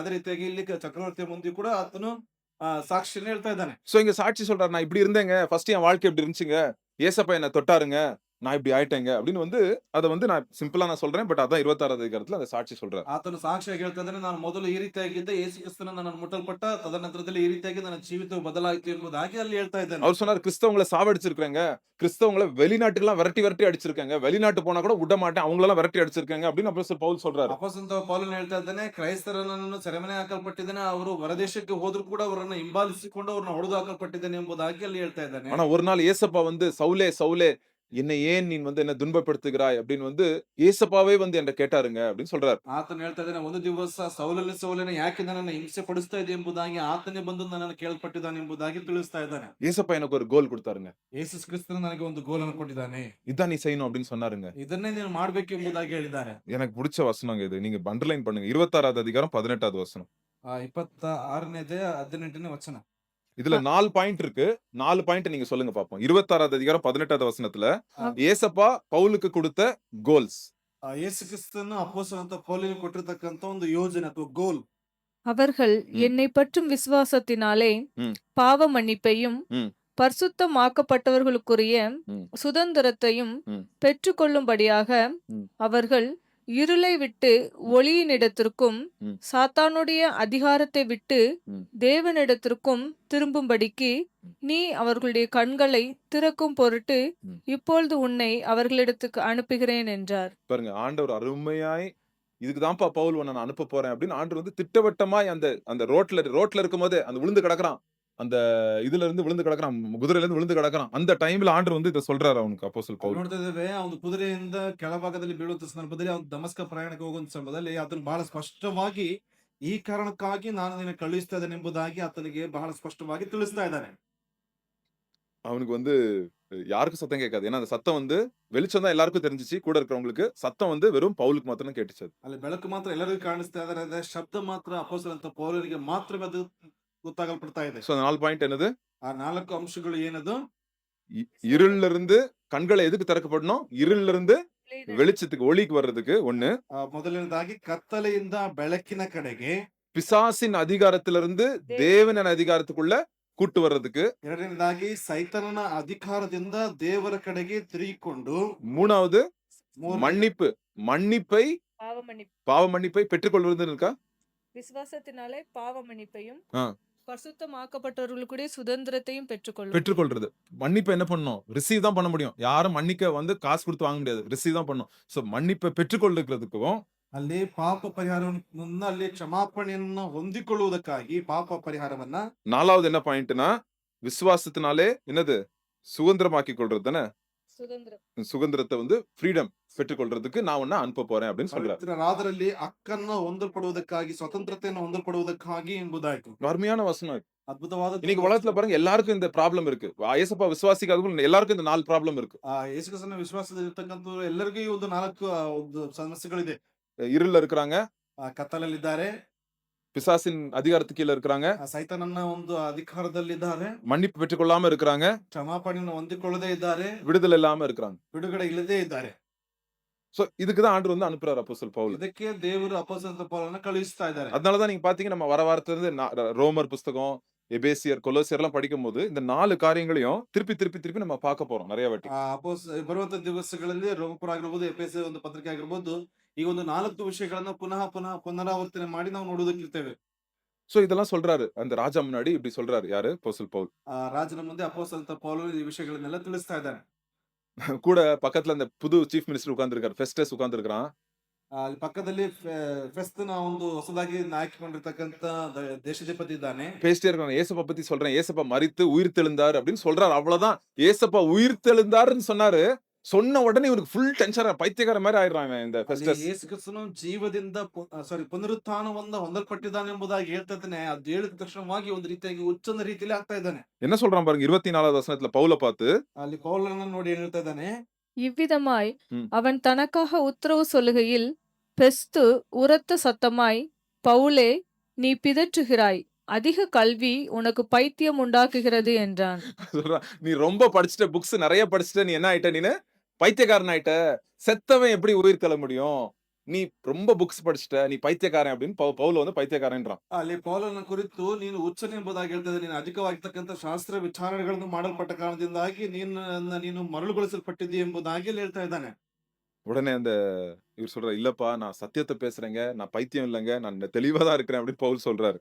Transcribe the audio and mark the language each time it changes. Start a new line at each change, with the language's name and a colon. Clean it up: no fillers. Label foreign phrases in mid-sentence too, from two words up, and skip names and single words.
Kannada: ಅದೇ ರೀತಿಯಾಗಿ ಇಲ್ಲಿ ಚಕ್ರವರ್ತಿಯ ಮುಂದೆ ಕೂಡ ಆತನು ಸಾಕ್ಷಿಯನ್ನು ಹೇಳ್ತಾ ಇದ್ದಾನೆ.
Tamil: சோ இங்க சாட்சி சொல்றாரு, நான் இப்படி இருந்தேங்க, ஃபர்ஸ்ட் என் வாழ்க்கை இப்படி இருந்துச்சுங்க, ஏசப்பா என்ன தொட்டாருங்க, நான் இப்படி ஆயிட்டேங்க அப்படின்னு வந்து அதை வந்து நான் சிம்பிளா நான் சொல்றேன். பட் அதான் 26வது அதிகாரத்துல அந்த சாட்சி சொல்றாரு.
Kannada: ಆತನು ಸಾಕ್ಷಿಯಾಗಿ ಹೇಳ್ತಾ ಇದ್ದಾನೆ, ನಾನು ಮೊದಲು ಈ ರೀತಿಯಾಗಿದ್ದೆ, ಯೇಸು ಕ್ರಿಸ್ತನ ನಾನು ಮುಟ್ಟಲ್ಪಟ್ಟ ತದನಂತರದಲ್ಲಿ ಈ ರೀತಿಯಾಗಿ ನನ್ನ ಜೀವಿತವು ಬದಲಾಯಿತು ಎಂಬುದಾಗಿ ಅಲ್ಲಿ ಹೇಳ್ತಾ ಇದ್ದಾನೆ.
Tamil: அவர் சொன்னாரு, கிறிஸ்தவங்களை சாவடிச்சிருக்காங்க, கிறிஸ்தவங்களை வெளிநாட்டுக்கெல்லாம் விரட்டி விரட்டி அடிச்சிருக்காங்க, வெளிநாட்டு போனா கூட விட மாட்டேன், அவங்களெல்லாம் விரட்டி அடிச்சிருக்காங்க அப்படின்னு அப்போஸ்தலன் பவுல் சொல்றாரு.
Kannada: ಅಪೊಸ್ತಲನಾದ ಪೌಲನು ಹೇಳ್ತಾ ಇದ್ದಾನೆ, ಕ್ರೈಸ್ತರನ್ನು ಸೆರೆಮನೆ ಹಾಕಲ್ಪಟ್ಟಿದ್ದಾನೆ, ಅವರು ಹೊರದೇಶಕ್ಕೆ ಹೋದ್ರು ಕೂಡ ಅವರನ್ನು ಹಿಂಬಾಲಿಸಿಕೊಂಡು ಅವ್ರನ್ನ ಹೊಡೆದು ಹಾಕಲ್ಪಟ್ಟಿದ್ದಾನೆ ಎಂಬುದಾಗಿ ಅಲ್ಲಿ ಹೇಳ್ತಾ ಇದ್ದಾನೆ.
Tamil: ஆனா ஒரு நாள் ஏசப்பா வந்து, சவுலே சவுலே என்னை ஏன் நீ வந்து என்ன துன்பப்படுத்துகிறாய் அப்படின்னு வந்து ஏசப்பாவே வந்து என்ன கேட்டாருங்க அப்படின்னு சொல்றாரு.
Kannada: ಆತನು ಹೇಳ್ತಾ ಇದ್ದಾನೆ, ಒಂದು ದಿವಸ ಸೌಲಲ್ಲಿ ಸೌಲನ ಯಾಕೆ ನನ್ನನ್ನು ಹಿಂಸೆ ಪಡಿಸ್ತಾ ಇದೆ ಎಂಬುದಾಗಿ ಆತನೇ ಬಂದು ನನ್ನನ್ನು ಕೇಳ್ಪಟ್ಟಿದ್ದಾನೆ ಎಂಬುದಾಗಿ ತಿಳಿಸ್ತಾ ಇದ್ದಾನೆ.
Tamil: ஏசப்பா எனக்கு ஒரு கோல் கொடுத்தாருங்க,
Kannada: ಯೇಸು ಕ್ರಿಸ್ತನು ನನಗೆ ಒಂದು ಗೋಲನ್ನು ಕೊಟ್ಟಿದ್ದಾನೆ,
Tamil: இதான் நீ செய்யணும் அப்படின்னு சொன்னாருங்க.
Kannada: ಇದನ್ನೇ ನೀನು ಮಾಡ್ಬೇಕು ಎಂಬುದಾಗಿ ಹೇಳಿದ್ದಾರೆ.
Tamil: எனக்கு பிடிச்ச வசனங்க இது, நீங்க அண்டர்லைன் பண்ணுங்க. 26வது அதிகாரம் 18வது வசனம்.
Kannada: 26ನೇ ಅಧ್ಯಾಯ 18ನೇ ವಚನ.
Tamil: இதுல 4 பாயிண்ட் இருக்கு. 4 பாயிண்ட் நீங்க சொல்லுங்க பாப்போம். 26வது அதிகாரம் 18வது வசனத்துல ஏசப்பா பவுலுக்கு கொடுத்த கோல்ஸ்.
Kannada: ಯೇಸು ಕ್ರಿಸ್ತನು ಅಪೊಸ್ತಲನಾದ ಪೌಲನಿಗೆ ಕೊಟ್ಟಿರ್ತಕ್ಕಂಥ ಒಂದು ಯೋಜನೆ ಅಥವಾ ಗೋಲ್.
Tamil: அவர்கள் என்னை பற்றும் விசுவாசத்தினாலே ம். பாவ மன்னிப்பையும் ம். பரிசுத்தமாக்கப்பட்டவர்களுக்குரிய ம். சுதந்திரத்தையும் ம். பெற்றுக்கொள்ளும்படியாக ம். அவர்கள் இருளை விட்டு ஒளியினிடத்திற்கும் ம். சாத்தானுடைய அதிகாரத்தை விட்டு ம். தேவனிடத்திற்கும் திரும்பும்படிக்கு நீ அவர்களுடைய கண்களை திறக்கும் பொருட்டு ம். இப்பொழுது உன்னை அவர்களிடத்துக்கு அனுப்புகிறேன் என்றார். பாருங்க ஆண்டவர் அருமையாய் இதுக்குதான்ப்பா பவுல் உன்னை நான் அனுப்ப போறேன் அப்படின்னு ஆண்டவர் வந்து திட்டவட்டமாய் அந்த அந்த ரோட்ல இருக்கும்போது அந்த விழுந்து கிடக்குறான், அந்த இதுல இருந்து விழுந்து கிடக்குறான், குதிரையில இருந்து விழுந்து கிடக்குறான். அந்த டைம்ல ஆண்டவர் வந்து இதை சொல்றாரு
Kannada: ಅವನಿಗೆ ಅಪೊಸ್ತಲ ಅಲ್ಲಿ ಪೌಲ್. ನೋಡ್ತಾ ಇದ್ದೇವೆ ಅವನು ಕುದುರೆಯಿಂದ ಕೆಳಭಾಗದಲ್ಲಿ ಬೀಳುವಂತ ಸಂದರ್ಭದಲ್ಲಿ ಅವನು ದಮಸ್ಕ ಪ್ರಯಾಣಕ್ಕೆ ಹೋಗುವಂತ ಸಂದರ್ಭದಲ್ಲಿ ಆತನು ಬಹಳ ಸ್ಪಷ್ಟವಾಗಿ ಈ ಕಾರಣಕ್ಕಾಗಿ ನಾನು ನಿನ್ನ ಕಳುಹಿಸ್ತಾ ಇದ್ದೇನೆ ಎಂಬುದಾಗಿ ಆತನಿಗೆ ಬಹಳ ಸ್ಪಷ್ಟವಾಗಿ ತಿಳಿಸ್ತಾ ಇದ್ದಾನೆ.
Tamil: அவனுக்கு வந்து யாருக்கும் சத்தம் கேட்காது. ஏன்னா அந்த சத்தம் வந்து வெளிச்சம் தான் எல்லாருக்கும் தெரிஞ்சிச்சு. கூட இருக்கிறவங்களுக்கு சத்தம் வந்து வெறும் பவுலுக்கு மாத்திரம் கேட்டுச்சு.
Kannada: ಅಲ್ಲಿ ಬೆಳಕು ಮಾತ್ರ ಎಲ್ಲರಿಗೂ ಕಾಣಿಸ್ತಾ ಇದ್ದಾರೆ, ಅದೇ ಶಬ್ದ ಮಾತ್ರ ಅಪೊಸ್ತಲನಾದ ಪೌಲನಿಗೆ ಮಾತ್ರವೇ ಅದು ಗೊತ್ತಾಗಲ್ಪಡ್ತಾ ಇದೆ.
Tamil: சோ அந்த 4 பாயிண்ட் என்னது?
Kannada: ಆ 4 ಅಂಶಗಳು ಏನದು?
Tamil: இருள்ல இருந்து கண்களை எதுக்கு திறக்கப்படணும்? இருள்ல இருந்து வெளிச்சத்துக்கு ஒளிக்கு வர்றதுக்கு ஒண்ணு.
Kannada: ಮೊದಲನೇದಾಗಿ ಕತ್ತಲೆಯಿಂದ ಬೆಳಕಿನ ಕಡೆಗೆ,
Tamil: பிசாசின் அதிகாரத்திலிருந்து தேவனின் அதிகாரத்துக்குள்ள கூட்டு வர்றதுக்கு,
Kannada: ಎರಡನೇದಾಗಿ ಸೈತಾನನ ಅಧಿಕಾರದಿಂದ ದೇವರ ಕಡೆಗೆ ತಿರುಗಿಕೊಂಡು,
Tamil: மூணாவது
Kannada: ಮೂರನೇ
Tamil: மன்னிப்பை பாவ மன்னிப்பை பெற்றுக்கொள்வது இருக்கா? விசுவாசத்தினாலே பாவ மன்னிப்பையும் ஆ. பரிசுத்தமாக்கப்பட்டவர்களுடைய சுதந்திரத்தையும் பெற்றுக்கொள்றது. மன்னிப்பை என்ன பண்ணணும்? ரிசீவ் தான் பண்ண முடியும். யாரும் மன்னிக்க வந்து காசு கொடுத்து வாங்க முடியாது. ரிசீவ் தான் பண்ணணும். சோ மன்னிப்பை பெற்றுக்கொள்ளுக்கிறதுக்கும்
Kannada: ಅಲ್ಲಿ ಪಾಪ ಪರಿಹಾರವನ್ನು, ಅಲ್ಲಿ ಕ್ಷಮಾಪಣೆಯನ್ನು ಹೊಂದಿಕೊಳ್ಳುವುದಕ್ಕಾಗಿ ಪಾಪ ಪರಿಹಾರವನ್ನ,
Tamil: நாலாவது என்ன பாயிண்ட்னா விசுவாசத்தினாலே என்னது சுதந்திரமாக்கி கொள்றது தானே. சுதந்திரத்தை வந்து ஃப்ரீடம் பெற்றுக்கொள்றதுக்கு நான் உன்னை அனுப்ப போறேன் அப்படின்னு சொல்றாரு.
Kannada: ಪವಿತ್ರರಾದರಲ್ಲಿ ಹಕ್ಕನ್ನು ಹೊಂದಲ್ಪಡುವುದಕ್ಕಾಗಿ, ಸ್ವತಂತ್ರತೆಯನ್ನು ಹೊಂದಲ್ಪಡುವುದಕ್ಕಾಗಿ ಎಂಬುದಾಯ್ತು.
Tamil: அருமையான வசனம்.
Kannada: ಅದ್ಭುತವಾದ
Tamil: இன்னைக்கு உலகத்துல பாருங்க எல்லாருக்கும் இந்த ப்ராப்ளம் இருக்கு. ஏசப்பா விசுவாசிக்காதவங்க எல்லாருக்கும் இந்த 4 ப்ராப்ளம் இருக்கு.
Kannada: ಯೇಸು ಕ್ರಿಸ್ತನ ವಿಶ್ವಾಸದಲ್ಲಿರ್ತಕ್ಕಂಥ ಎಲ್ಲರಿಗೂ ಈ ಒಂದು 4 ಒಂದು ಸಮಸ್ಯೆಗಳಿದೆ.
Tamil: இருள்ல இருக்கிறாங்க,
Kannada: ಕತ್ತಲಲ್ಲಿದ್ದಾರೆ,
Tamil: பிசாசின் அதிகாரத்துக்கு கீழ இருக்கிறாங்க,
Kannada: ಸೈತಾನನ ಒಂದು ಅಧಿಕಾರದಲ್ಲಿದ್ದಾರೆ,
Tamil: மன்னிப்பு பெற்றுக்கொள்ளாம இருக்கிறாங்க,
Kannada: ಕ್ಷಮಾಪಣೆಯನ್ನು ಹೊಂದಿಕೊಳ್ಳದೇ ಇದ್ದಾರೆ,
Tamil: விடுதலை இல்லாம இருக்கிறாங்க.
Kannada: ಬಿಡುಗಡೆ ಇಲ್ಲದೇ ಇದ್ದಾರೆ.
Tamil: சோ இதுக்குதான் ஆண்டவர் வந்து அனுப்புறாரு அப்போஸ்தலன் பவுல்.
Kannada: ಇದಕ್ಕೆ ದೇವರು ಅಪೊಸ್ತಲ ಪೌಲನನ್ನು ಕಳುಹಿಸ್ತಾ ಇದ್ದಾರೆ.
Tamil: அதனாலதான் நீங்க பாத்தீங்க நம்ம வர வாரத்துல இருந்து ரோமர் புஸ்தகம், எபேசியர், கொலோசியர் எல்லாம் படிக்கும் போது இந்த 4 காரியங்களையும் திருப்பி நம்ம பார்க்க போறோம் நிறைய வாட்டி.
Kannada: ಬರುವಂತ ದಿವಸಗಳಲ್ಲಿ ರೋಮಪುರ ಆಗಿರ್ಬೋದು, ಎಫೆಸ ಒಂದು ಪತ್ರಿಕೆ ಆಗಿರ್ಬೋದು, ಈ ಒಂದು 4 ವಿಷಯಗಳನ್ನ ಪುನಃ ಪುನರಾವರ್ತನೆ ಮಾಡಿ ನಾವು ನೋಡುವುದಕ್ಕಿರ್ತೇವೆ.
Tamil: சோ இதெல்லாம் சொல்றாரு அந்த ராஜா முன்னாடி இப்படி சொல்றாரு யாரு? அப்போஸ்தலன் பவுல்.
Kannada: ರಾಜನ ಮುಂದೆ ಅಪೊಸ್ತಲ ಪೌಲನು ಈ ವಿಷಯಗಳನ್ನೆಲ್ಲ ತಿಳಿಸ್ತಾ ಇದ್ದಾನೆ.
Tamil: கூட பக்கத்துல அந்த புது
English: chief minister
Tamil: உட்கார்ந்திருக்காரு, ஃபெஸ்டஸ் உட்கார்ந்திருக்கான்.
Kannada: ಅಲ್ಲಿ ಪಕ್ಕದಲ್ಲಿ ಫೆಸ್ತನ ಒಂದು ಹೊಸದಾಗಿ ಆಯ್ಕೆಗೊಂಡಿರ್ತಕ್ಕಂತ ದೇಶಾಧಿಪತಿ ಇದ್ದಾನೆ.
Tamil: பேசிட்டே இருக்காங்க. ஏசப்பா பத்தி சொல்றேன், ஏசப்பா மரித்து உயிர் தெழுந்தார் அப்படின்னு சொல்றாரு. அவ்வளவுதான். ஏசப்பா உயிர் தெழுந்தாருன்னு சொன்னாரு. சொன்ன உடனே இவருக்கு
English: full tension,
Tamil: பைத்தியக்கார மாதிரி ஆயிடுறான் இந்த ஃபெஸ்டஸ்.
Kannada: ಯೇಸು ಕ್ರಿಸ್ತನು ಜೀವದಿಂದ ಪುನರುತ್ಥಾನವನ್ನ ಹೊಂದಲ್ಪಟ್ಟಿದ್ದಾನೆ ಎಂಬುದಾಗಿ ಹೇಳ್ತಾ ಇದ್ದಾನೆ. ಅದು ಹೇಳಿದ ತಕ್ಷಣವಾಗಿ ಒಂದು ರೀತಿಯಾಗಿ ಹುಚ್ಚನ ರೀತಿಯಲ್ಲಿ ಆಗ್ತಾ ಇದ್ದಾನೆ.
Tamil: என்ன சொல்றான் பாருங்க 24வது வசனத்துல பவுல பார்த்து.
Kannada: ಅಲ್ಲಿ ಪೌಲನನ್ನು ನೋಡಿ ಏನ್ ಹೇಳ್ತಾ ಇದ್ದಾನೆ?
Tamil: இவ்விதமாய் ம். அவன் தனக்காக உத்தரவு சொல்லுகையில் பெஸ்து உரத்த சத்தமாய், பவுலே, நீ பிதற்றுகிறாய், அதிக கல்வி உனக்கு பைத்தியம் உண்டாக்குகிறது என்றான். சொல்றான், நீ ரொம்ப படிச்சுட்ட, புக்ஸ் நிறைய படிச்சுட்ட, நீ என்ன ஆயிட்ட? நீனு பைத்தியக்காரன் ஆயிட்ட. செத்தவன் எப்படி உயிர் தெழ முடியும்? நீ ரொம்ப புக்ஸ் படிச்சுட்ட, நீ பைத்தியக்காரன் அப்படின்னு பவுல வந்து பைத்தியக்காரன்றான்.
Kannada: ಅಲ್ಲಿ ಪೌಲನ ಕುರಿತು ನೀನು ಹುಚ್ಚನೆ ಎಂಬುದಾಗಿ ಹೇಳ್ತಿದ್ದೆ. ನೀನು ಅಧಿಕವಾಗಿರ್ತಕ್ಕಂಥ ಶಾಸ್ತ್ರ ವಿಚಾರಣೆಗಳನ್ನು ಮಾಡಲ್ಪಟ್ಟ ಕಾರಣದಿಂದಾಗಿ ನೀನು ಮರಳುಗೊಳಿಸಲ್ಪಟ್ಟಿದ್ದೀ ಎಂಬುದಾಗಿ ಅಲ್ಲಿ ಹೇಳ್ತಾ ಇದ್ದಾನೆ.
Tamil: உடனே அந்த இவர் சொல்றாரு, இல்லப்பா நான் சத்தியத்தை பேசுறேங்க, நான் பைத்தியம் இல்லைங்க, நான் தெளிவா தான் இருக்கிறேன் அப்படின்னு பவுல் சொல்றாரு.